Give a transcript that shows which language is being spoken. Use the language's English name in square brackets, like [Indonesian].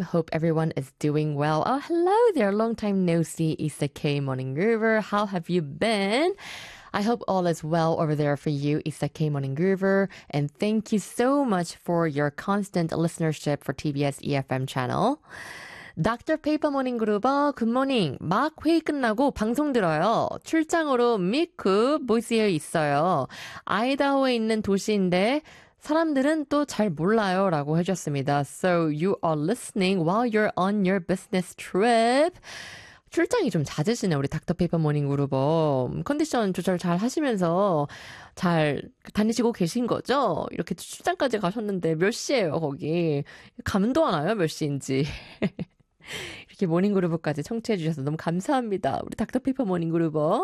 [English] Hope everyone is doing well." Oh, hello there. Long time no see, Isa K. Morning Groover. How have you been? I hope all is well over there for you, Isa K. Morning Groover. And thank you so much for your constant listenership for TBS EFM channel. Dr. Paper Morning Groover, good morning. [Korean] 막 회의 끝나고 방송 들어요. 출장으로 미쿠 보이스에 있어요. 아이다호에 있는 도시인데 사람들은 또 잘 몰라요 라고 해줬습니다. [English] So you are listening while you're on your business trip. [Korean] 출장이 좀 잦으시네, 우리 닥터 페이퍼 모닝 그룹. 컨디션 조절 잘 하시면서 잘 다니시고 계신 거죠? 이렇게 출장까지 가셨는데 몇 시예요, 거기? 감도 안 와요, 몇 시인지. 이렇게 모닝그룹까지 청취해주셔서 너무 감사합니다. 우리 닥터페이퍼 모닝그룹.